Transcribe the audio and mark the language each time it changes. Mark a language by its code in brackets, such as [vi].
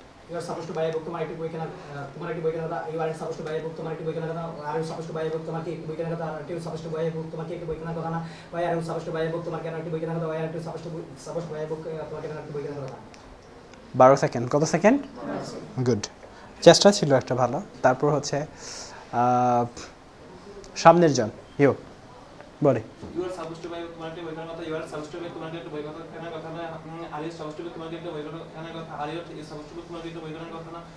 [en] You are supposed to buy a book, [bn] তোমার একটি বই কেনার কথা। [en] You aren't supposed to buy a book, তোমার একটি বই কেনার কথা। Are you supposed to buy a book, [bn] তোমার কি একটি বই কেনার কথা। [en] Aren't you supposed to buy a book, [bn] তোমার কি একটি বই কেনার কথা না। [en] Why are you supposed to buy a book, [bn] তোমার কেন একটি বই কেনার কথা। [en] Why aren't you supposed to buy a book, তোমার কেন একটি বই কেনার কথা। [bn] 12 সেকেন্ড। কত সেকেন্ড? গুড, চেষ্টা ছিল একটা ভালো। তারপর হচ্ছে সামনের জন ইউ বলে। [en] You are supposed to buy a book, [bn] তোমার একটি বই কেনার কথা। [en] You are supposed to buy, [bn] তোমার একটি বই কেনার কথা না। [en] Are you supposed to buy, [bn] তোমার একটি বই কেনার কথা। [en] Are you supposed to buy, [bn] তোমার একটি বই কেনার কথা না।